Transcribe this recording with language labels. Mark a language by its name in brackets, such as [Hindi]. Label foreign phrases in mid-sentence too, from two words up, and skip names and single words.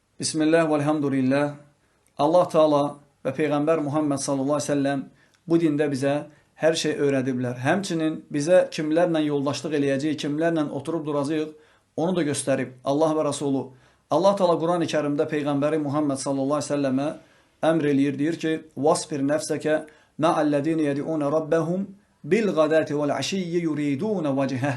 [Turkish] Bismillah ve elhamdülillah. Allah Teala ve Peygamber Muhammed [Arabic] صلى الله عليه وسلم [Turkish] bu dinde bize her şey öğretiblər. [Azerbaijani] Həmçinin bizə kimlərlə yoldaşlıq eləyəcəyik, kimlərlə oturub duracağıq, onu da göstərib Allah və Rasulü. Allah Teala Quran-ı Kərimdə Peyğəmbəri Muhammed [Arabic] صلى الله عليه وسلم [Azerbaijani] əmr eləyir, deyir ki: [Arabic] "واصبر نفسك مع الذين يدعون ربهم بالغداة والعشي يريدون وجهه."